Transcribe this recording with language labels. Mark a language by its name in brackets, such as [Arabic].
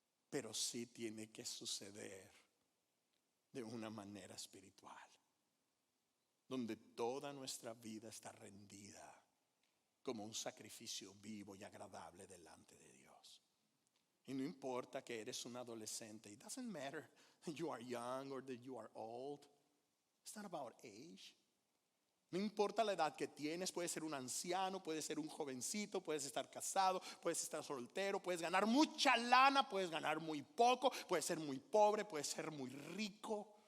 [Spanish] Pero sí tiene que suceder de una manera espiritual, donde toda nuestra vida está rendida como un sacrificio vivo y agradable delante de Dios. Y no importa que eres un adolescente. [English] It doesn't matter that you are young or that you are old. It's not about age. [Spanish] No importa la edad que tienes, puedes ser un anciano, puedes ser un jovencito, puedes estar casado, puedes estar soltero, puedes ganar mucha lana, puedes ganar muy poco, puedes ser muy pobre, puedes ser muy rico.